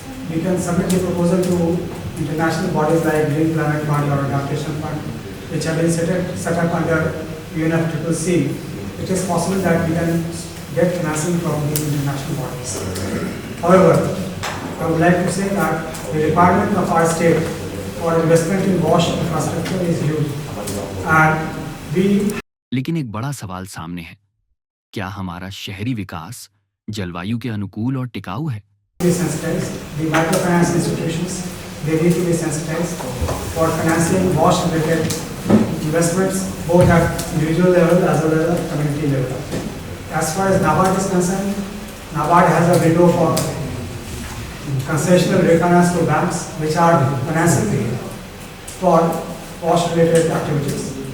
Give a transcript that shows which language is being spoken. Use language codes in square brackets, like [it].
[en] we can submit the proposal to international bodies like Green Planet Fund or Adaptation Fund, which have been set up under UNFCCC. It is possible that we can get financing from these international bodies. However, I would like to say that the requirement of our state for investment in wash infrastructure is huge, and we [hi] लेकिन एक बड़ा सवाल सामने है, क्या हमारा शहरी विकास जलवायु के अनुकूल और टिकाऊ है? [en] be sensitized. The microfinance institutions, they need to be sensitized for financing wash-related investments, both at individual level as well as at community level. As far as NABARD is concerned, NABARD has a window for concessional refinance to banks, which are financing for wash-related activities.